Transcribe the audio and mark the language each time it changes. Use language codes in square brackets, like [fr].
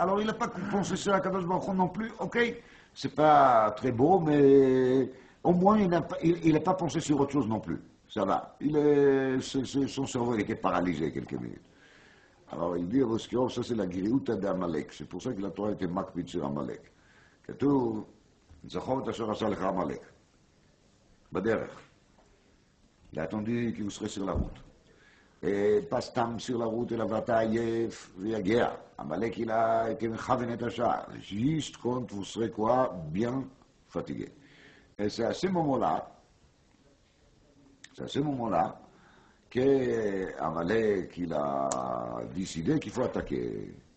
[fr] Alors, il n'a pas pensé sur la Kadosh Baruch Hu non plus. Ok, c'est pas très beau, mais au moins, il n'a pas pensé sur autre chose non plus. Ça va. Son cerveau il était paralysé quelques minutes. Alors il dit à Boskirov, ça c'est la Giriouta d'Amalek. C'est pour ça que la Torah était makpid sur Amalek. [he] כתוב, זכור את אשר עשה לך עמלק. בדרך. [fr] Il a attendu qu'il serait sur la route. Et pas stam sur la route, il avait [he] עייף ויגיע. [fr] Amalek il a été [he] מכוון את השעה. [fr] Juste quand vous serez quoi? Bien fatigué. Et c'est à ce moment-là qu'Amalek il a décidé qu'il faut attaquer.